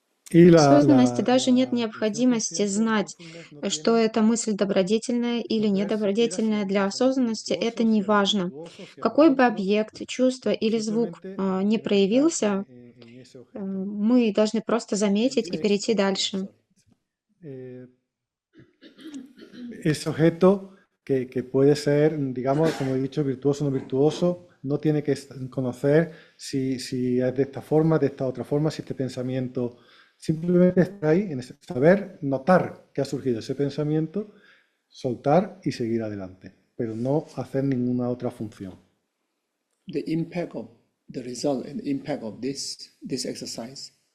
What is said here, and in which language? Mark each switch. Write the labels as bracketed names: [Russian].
[Russian] В осознанности даже нет необходимости знать, что эта мысль добродетельная или недобродетельная. Для осознанности это не важно. Какой бы объект, чувство или звук не проявился, мы должны просто заметить и перейти дальше. [Spanish] Ese objeto que puede ser, digamos, como he dicho, virtuoso o no virtuoso, no tiene que conocer si es de esta forma, de esta otra forma, si este pensamiento... Simplemente estar ahí, en saber notar que ha surgido ese pensamiento, soltar y seguir adelante, pero no hacer ninguna otra función. [English] The impact of the result and the impact of this exercise.